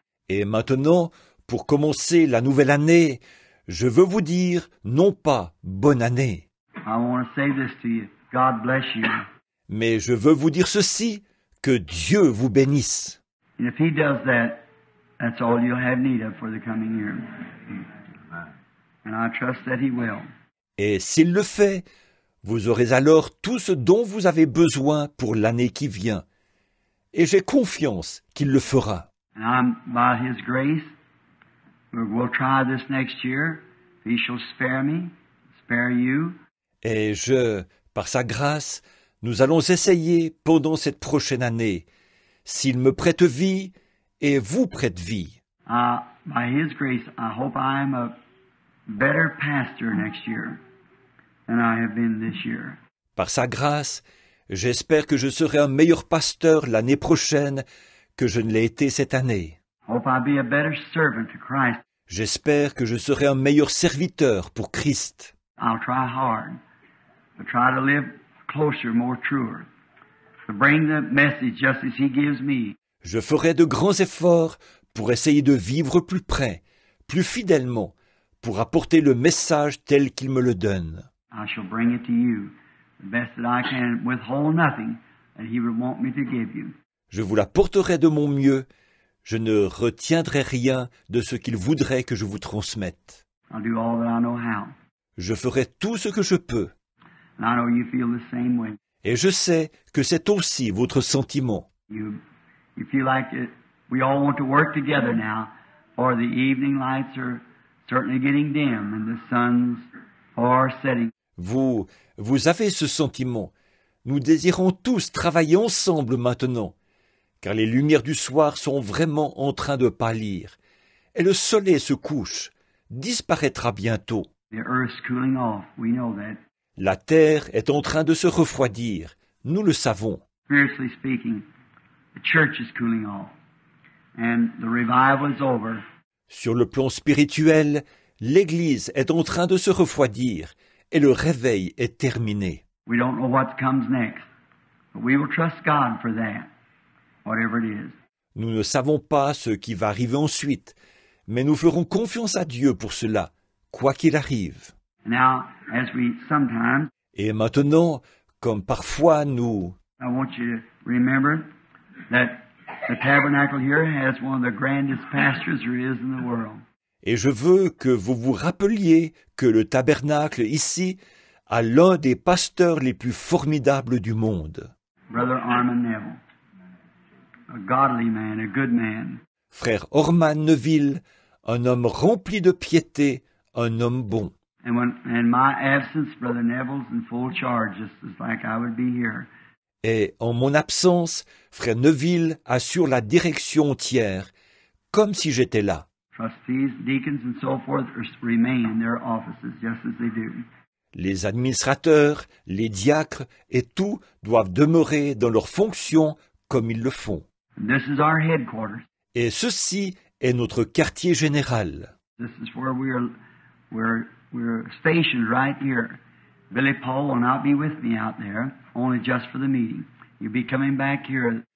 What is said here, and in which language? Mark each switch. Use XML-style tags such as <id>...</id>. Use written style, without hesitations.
<fr>Et maintenant, pour commencer la nouvelle année, je veux vous dire non pas bonne année,</fr> <en>I want to say this to you. God bless you.</en> <fr>mais je veux vous dire ceci, que Dieu vous bénisse.</fr> <en>And if He does that, that's all you'll have need of for the coming year. And I trust that He will.</en> <fr>Et s'il le fait, vous aurez alors tout ce dont vous avez besoin pour l'année qui vient. Et j'ai confiance qu'il le fera.</fr> <en>And I'm, by His grace, we'll try this next year. If He shall spare me, spare you.</en> <fr>Et par sa grâce, nous allons essayer pendant cette prochaine année, s'il me prête vie et vous prête vie.</fr> <en>By His grace, I hope I am a better pastor next year than I have been this year.</en> <fr>Par sa grâce, j'espère que je serai un meilleur pasteur l'année prochaine que je ne l'ai été cette année.</fr> <en>I hope I'll be a better servant to Christ.</en> <fr>J'espère que je serai un meilleur serviteur pour Christ.</fr> <en>I'll try hard to try to live closer, more truer, to bring the message just as He gives me.</en> <fr>Je ferai de grands efforts pour essayer de vivre plus près, plus fidèlement, pour apporter le message tel qu'il me le donne.</fr> <en>I shall bring it to you, the best that I can, withhold nothing that He would want me to give you.</en> <fr>Je vous l'apporterai de mon mieux. Je ne retiendrai rien de ce qu'il voudrait que je vous transmette.</fr> <en>I'll do all that I know how.</en> <fr>Je ferai tout ce que je peux.</fr> <en>And I know you feel the same way.</en> <fr>Et je sais que c'est aussi votre sentiment.</fr> <en>You feel like we all want to work together now, for the evening lights are certainly getting dim and the sun's far setting.</en> <fr>Vous avez ce sentiment. Nous désirons tous travailler ensemble maintenant, car les lumières du soir sont vraiment en train de pâlir, et le soleil se couche, disparaîtra bientôt.</fr> <en>The earth's cooling off. We know that.</en> <fr>La terre est en train de se refroidir, nous le savons.</fr> <en>Spiritually speaking, the church is cooling off. And the revival is over.</en> <fr>Sur le plan spirituel, l'Église est en train de se refroidir et le réveil est terminé.</fr> <en>We don't know what comes next, but we will trust God for that, whatever it is.</en> <fr>Nous ne savons pas ce qui va arriver ensuite, mais nous ferons confiance à Dieu pour cela, quoi qu'il arrive.</fr> <en>Now, as we sometimes,</en> <fr>Et maintenant, comme parfois nous...</fr> <en>I want you to remember that the tabernacle here has one of the grandest pastors there is in the world.</en> <fr>Et je veux que vous vous rappeliez que le tabernacle ici a l'un des pasteurs les plus formidables du monde.</fr> <en>Brother Armin Neville, a godly man, a good man.</en> <fr>Frère Orman Neville, un homme rempli de piété, un homme bon.</fr> <en>And when in my absence, Brother Neville's in full charge, just as like I would be here.</en> <fr>Et en mon absence, frère Neville assure la direction entière, comme si j'étais là.</fr> <en>Trustees, deacons, and so forth remain in their offices just as they do.</en> <fr>Les administrateurs, les diacres et tout doivent demeurer dans leurs fonctions comme ils le font.</fr> <en>And this is our headquarters.</en> <fr>Et ceci est notre quartier général.</fr> <en>This is where we're stationed right here. Billy Paul will not be with me out there, only just for the meeting. You'll be coming back here.</en>